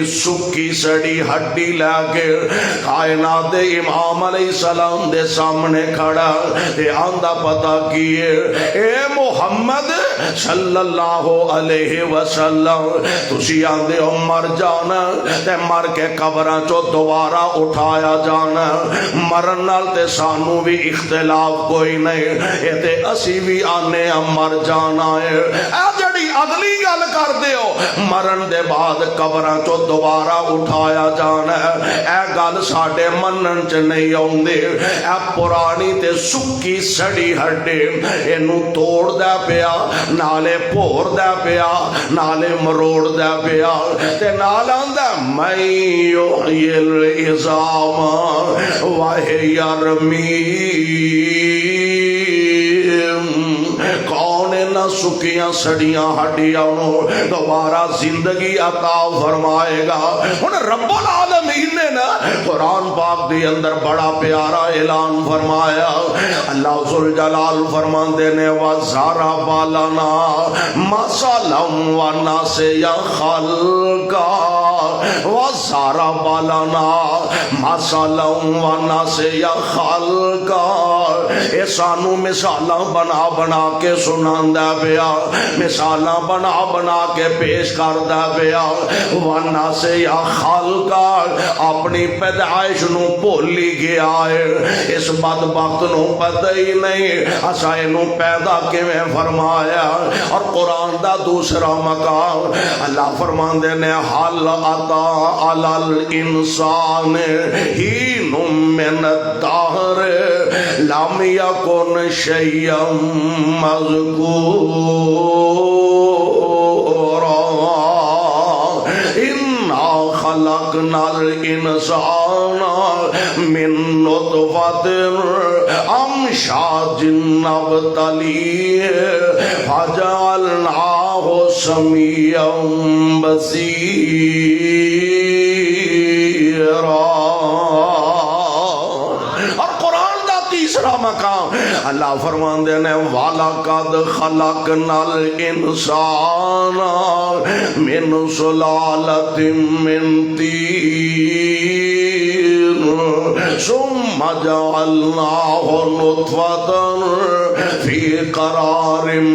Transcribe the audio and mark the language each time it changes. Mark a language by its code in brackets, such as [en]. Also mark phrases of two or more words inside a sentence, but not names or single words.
[pa] سکی سڑی ہڈی لے کے کائنات دے امام [ar] علیہ السلام [pa] دے سامنے کھڑا تے آندہ پتہ کیے، اے محمد [ar] صلی اللہ علیہ وسلم [pa] تسی آندے ہو مر جانا تے مر کے قبراں چو دوبارہ اٹھایا جانا، مرن نال تے سانو بھی اختلاف کوئی نہیں، اے تے اسی بھی آنے مر جانا ہے۔ اے جڑی اگلی گل کر دے ہو مرن دے بعد قبراں چو دوبارہ اٹھایا جانا ہے، اے گل ساڈے منن چ نہیں آوندی، اے پرانی تے سکی سڑی ہڈی اینو توڑ دے پیا، نالے پور دے پیا، نالے مروڑ دے پیا، تے نال آندا [ar] میں یحیی العظام وہی رمیم، [pa] کون نہ سکیاں سڑیاں ہڈیاں دوبارہ زندگی عطا فرمائے گا۔ ہن [ar] رب العالمین [pa] نے نا قرآن پاک دے اندر بڑا پیارا اعلان فرمایا، اللہ ذوالجلال فرماندے نے [ar] وَضَرَبَ لَنَا مَثَلًا وَنَسِیَ خَلْقَهُ وَضَرَبَ لَنَا مَثَلًا وَنَسِیَ خَلْقَهُ، [pa] اے سانو مثالاں بنا بنا کے سناندا پیا، مثالاں بنا بنا کے پیش کردا پیا، [ar] وَنَسِیَ خَلْقَهُ [pa] اپنی پیدائش نو بھولی گیا ہے، اس بدبخت نو پتہ ہی نہیں اسا اینو پیدا کیویں فرمایا۔ اور قرآن دا دوسرا مقام اللہ فرماندے نے [ar] حل عطا علی الانسان حین من الدہر لم یکن شیئا مذکورا، انا خلقنا الانسان من نطفۃ امشاج نبتلیہ فجعلناہ سمیعا بصیرا۔ [pa] اور قرآن دا تیسرا مقام اللہ فرماندے نے [ar] وَلَقَدْ خَلَقْنَا الْإِنسَانَ مِنْ سُلَالَةٍ مِّن طِينٍ ثم جعلناه نطفة في قرار